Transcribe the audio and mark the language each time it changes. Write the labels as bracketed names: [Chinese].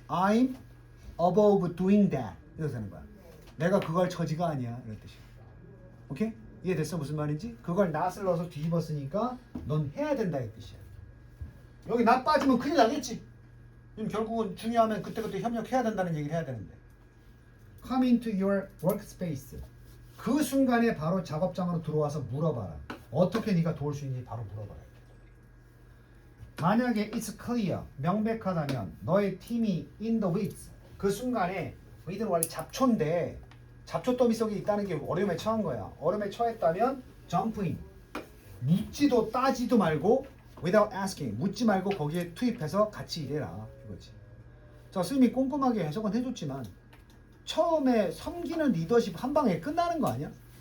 [English] I'm above doing that. [Korean] 이렇게 되는 거야. 내가 그거 할 처지가 아니야. 이런 뜻이야. 오케이? 이해됐어? 무슨 말인지? 그걸 낫을 넣어서 뒤집었으니까 넌 해야 된다 이 뜻이야. 여기 낫 빠지면 큰일 나겠지. 그럼 결국은 중요하면 그때그때 협력해야 된다는 얘기를 해야 되는데. [English] Come into your workspace. [Korean] 그 순간에 바로 작업장으로 들어와서 물어봐라. 어떻게 네가 도울 수 있는지 바로 물어봐라. 만약에 [English] it's clear, [Korean] 명백하다면 너의 팀이 [English] in the weeds. [Korean] 그 순간에 weed는 원래 잡초인데 잡초 더미 속에 있다는 게 어려움에 처한 거야. 어려움에 처했다면 [English] jump in. [Korean] 묻지도 따지도 말고 [English] without asking. [Korean] 묻지 말고 거기에 투입해서 같이 일해라. 이거지. 자, 스님이 꼼꼼하게 해석은 해줬지만 처음에 섬기는 리더십 한 방에 끝나는 거 아니야?